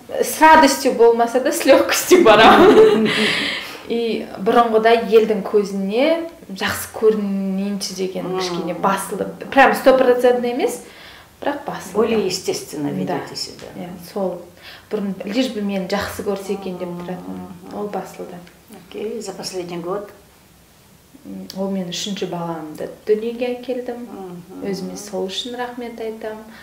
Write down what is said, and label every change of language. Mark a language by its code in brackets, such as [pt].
[ru] С радостью [kk] болмаса да, [ru] с легкостью [kk] барамын. И бұрынғыда елдің көзіне жақсы көрінейінші деген кішкене басылып, прям 100% емес, бірақ басылып. [ru] Более естественно ведете себя. [kk] Сол бұрын [ru] лишь бы [kk] мен жақсы көрсе екен деп тұратын, ол басылды. [ru] Окей, за последний год? [kk] Ол мен 3-ші баламды дүниеге әкелдім. Өзіме сол үшін рахмет айтам.